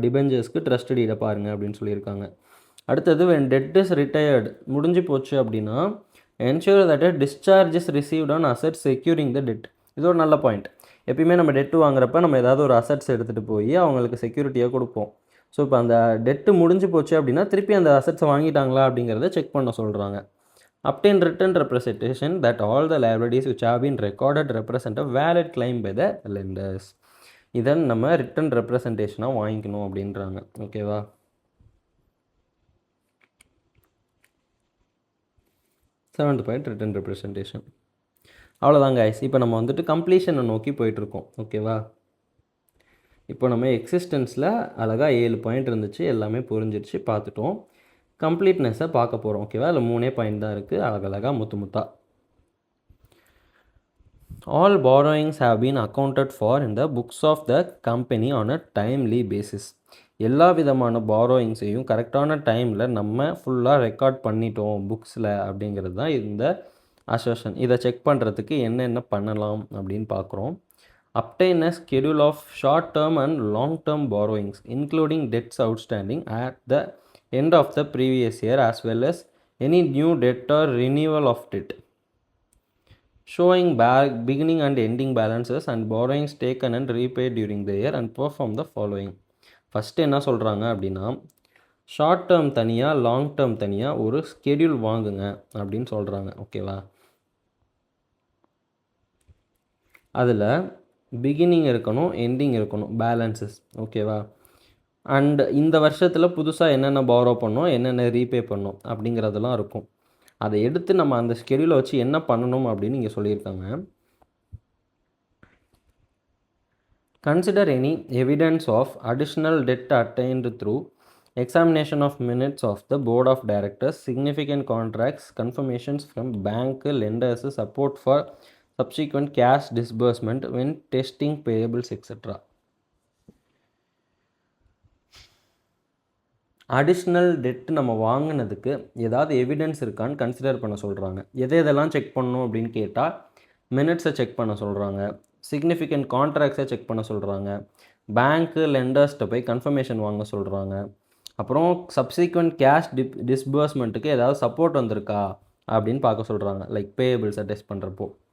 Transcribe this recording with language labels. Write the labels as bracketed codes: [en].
[ta] டிபெஞ்சர்ஸ்க்கு trust டீடை பாருங்கள் அப்படின்னு சொல்லியிருக்காங்க. அடுத்தது [en] when debt is retired, [ta] முடிஞ்சு போச்சு அப்படின்னா [en] Ensure that discharge is received on asset securing the debt. [ta] இது ஒரு நல்ல பாயிண்ட். எப்பயுமே நம்ம டெட்டு வாங்குறப்ப நம்ம ஏதாவது ஒரு அசட்ஸ் எடுத்துகிட்டு போய் அவங்களுக்கு செக்யூரிட்டியாக கொடுப்போம். ஸோ இப்போ அந்த டெட்டு முடிஞ்சு போச்சு அப்படின்னா திருப்பி அந்த அசட்ஸை வாங்கிட்டாங்களா அப்படிங்கிறத செக் பண்ண சொல்கிறாங்க. [en] obtain written representation that all the liabilities which have been recorded represent a valid claim by the lenders. [ta] இதன் நம்ம ரிட்டன் ரெப்ரசன்டேஷனாக வாங்கிக்கணும் அப்படின்றாங்க. ஓகேவா? Seventh point return representation. அவ்வளோதாங்க கைஸ். இப்போ நம்ம வந்துட்டு கம்ப்ளீஷனை நோக்கி போயிட்டுருக்கோம். ஓகேவா? இப்போ நம்ம எக்ஸிஸ்டன்ஸில் அழகாக 7 பாயிண்ட் இருந்துச்சு, எல்லாமே புரிஞ்சிருச்சு, பார்த்துட்டோம். கம்ப்ளீட்னஸை பார்க்க போகிறோம். ஓகேவா? அதில் 3 பாயிண்ட் தான் இருக்குது, அழகழகாக முத்தா. [en] All borrowings have been accounted for in the books of the company on a timely basis. [ta] எல்லா விதமான பாரோயிங்ஸையும் கரெக்டான டைமில் நம்ம ஃபுல்லாக ரெக்கார்ட் பண்ணிட்டோம் புக்ஸில் அப்படிங்கிறது தான் இந்த அசர்ஷன். இதை செக் பண்ணுறதுக்கு என்னென்ன பண்ணலாம் அப்படின்னு பார்க்குறோம். [en] obtain a schedule of short term and long term borrowings including debts outstanding at the end of the previous year as well as any new debt or renewal of debt, showing beginning and ending balances and borrowings taken and repaid during the year and perform the following. [ta] First என்ன சொல்கிறாங்க அப்படின்னா, short term தனியாக long term தனியாக ஒரு schedule வாங்குங்க அப்படின்னு சொல்கிறாங்க. ஓகேவா? அதில் பிகினிங் இருக்கணும், எண்டிங் இருக்கணும், பேலன்சஸ். ஓகேவா? அண்ட் இந்த வருஷத்தில் புதுசாக என்னென்ன பாரோ பண்ணோம், என்னென்ன ரீபே பண்ணோம் அப்படிங்கிறதெல்லாம் இருக்கும். அதை எடுத்து நம்ம அந்த ஸ்கெடியூலை வச்சு என்ன பண்ணணும் அப்படின்னு இங்கே சொல்லியிருக்காங்க. [en] Consider any evidence of additional debt attained through examination of minutes of the board of directors, significant contracts, confirmations from bank lenders, support for subsequent cash disbursement when testing payables, etc. [ta] Additional dead நம்ம வாங்கினதுக்கு ஏதாவது evidence இருக்கான்னு consider பண்ண சொல்கிறாங்க. எதெல்லாம் check பண்ணணும் அப்படின்னு கேட்டால் மினிட்ஸை செக் பண்ண சொல்கிறாங்க, சிக்னிஃபிகண்ட் கான்ட்ராக்ட்ஸை செக் பண்ண சொல்கிறாங்க, பேங்க்கு லெண்டர்ஸ்கிட்ட போய் கன்ஃபர்மேஷன் வாங்க சொல்கிறாங்க, அப்புறம் சப்சீக்வெண்ட் கேஷ் டிஸ்பர்ஸ்மெண்ட்டுக்கு ஏதாவது சப்போர்ட் வந்திருக்கா அப்படின்னு பார்க்க சொல்கிறாங்க, லைக் பேயபிள்ஸை டெஸ்ட் பண்ணுறப்போ.